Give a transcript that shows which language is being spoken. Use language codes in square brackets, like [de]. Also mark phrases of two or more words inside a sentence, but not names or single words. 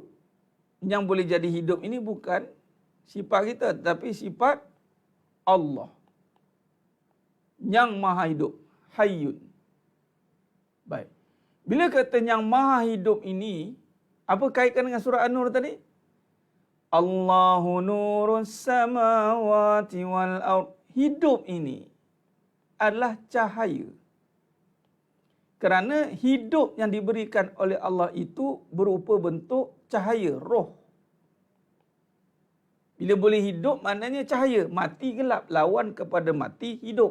[ms] Yang boleh jadi hidup ini bukan sifat kita, tetapi sifat Allah yang maha hidup, Hayyun. Baik. Bila kata yang maha hidup ini, apa kaitan dengan surah An-Nur tadi? [ar] الله نور السماوات والأرض. [ms] Hidup ini adalah cahaya. Kerana hidup yang diberikan oleh Allah itu berupa bentuk cahaya, roh. Bila boleh hidup, maknanya cahaya. Mati gelap, lawan kepada mati hidup.